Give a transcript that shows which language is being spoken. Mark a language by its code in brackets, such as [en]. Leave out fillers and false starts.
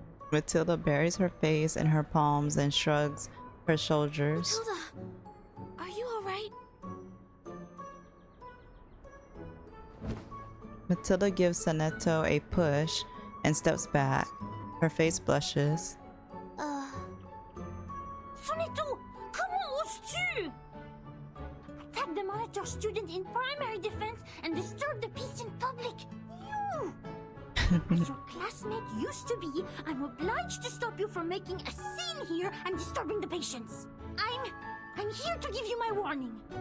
[en] Matilda buries her face in her palms and shrugs her shoulders. Matilda, are you alright? Matilda gives Sonetto a push and steps back. Her face blushes. [fr] Sonetto, comment oses-tu? [en] Attack the monitor student in primary defense and disturb the peace in public. You! As your classmate used to be, I'm obliged to stop you from making a scene here and disturbing the patients. I'm here to give you my warning.